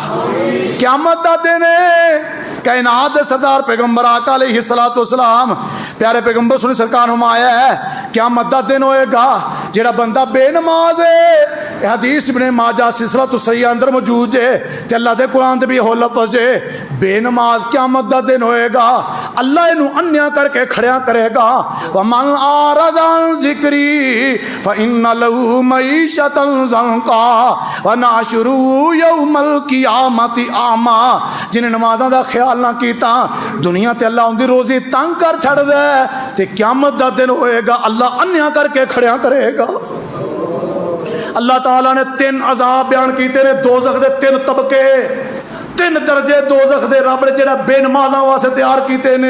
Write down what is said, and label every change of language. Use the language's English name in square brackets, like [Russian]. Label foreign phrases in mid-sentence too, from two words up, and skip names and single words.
[Punjabi] ਕ਼ਿਆਮਤ ਦਾ ਦਿਨ ਕਾਇਨਾਤ ਦੇ ਸਰਦਾਰ ਪੈਗ਼ੰਬਰ ਆਕਾ [Arabic] عليه الصلاة والسلام [Punjabi] ਪਿਆਰੇ ਪੈਗ਼ੰਬਰ ਸੁਣੀ ਸਰਕਾਰ ਫ਼ਰਮਾਇਆ ਹੈ ਕ਼ਿਆਮਤ ਦਾ ਦਿਨ ਹੋਏਗਾ ਜੇੜ੍ਹਾ ਬੰਦਾ ਬੇਨਮਾਜ਼ ਹੈ। ਹਦੀਸ ਇਬਨੇ ਮਾਜਾ ਸਿਲਸਿਲਾ ਸਹੀ ਅੰਦਰ ਮੌਜੂਦ ਹੈ, ਤੇ ਅੱਲਾਹ ਦੇ ਕੁਰਾਨ ਦੇ ਭੀ ਹੋ ਲਫ਼ਜ਼ ਹੈ ਬੇਨਮਾਜ਼। ਕ਼ਿਆਮਤ ਦਾ ਦਿਨ ਹੋਏਗਾ ਅੱਲਾਹ ਇਨੂੰ ਅੰਨ੍ਹਿਆ ਕਰਕੇ ਖੜਿਆ ਕਰੇਗਾ। [Arabic] ومن أعرض عن ذكري فإن له معيشة ضنكا ونحشره يوم القيامة أعمى. [Punjabi] ਜਿਨ੍ਹੇਂ ਨਮਾਜ਼ਾਂ ਦਾ ਖ਼ਿਆਲ ਨਾ ਕੀਤਾ ਦੁਨੀਆ ਤੇ ਅੱਲਾਹ ਉਨਕੀ ਰੋਜ਼ੀ ਤੰਗ ਕਰ ਛੱਡ ਦੇ, ਤੇ ਕ਼ਿਆਮਤ ਦਾ ਦਿਨ ਹੋਏਗਾ ਅੱਲਾਹ ਅੰਨ੍ਹਿਆ ਕਰਕੇ ਖੜਿਆ ਕਰੇਗਾ। ਅੱਲਾਹ ਤਾਲਾ ਨੇ 3 ਅਜ਼ਾਬ ਬਯਾਨ ਕੀਤੇ ਨੇ, ਦੋਜ਼ਖ਼ ਦੇ 3 ਤਬਕੇ, 3 ਦਰਜੇ ਦੋਜ਼ਖ਼ ਦੇ ਰੱਬ ਨੇ ਜੇੜ੍ਹਾ ਬੇਨਮਾਜ਼ਾਂ ਵਾਸਤੇ ਤਿਆਰ ਕੀਤੇ ਨੇ।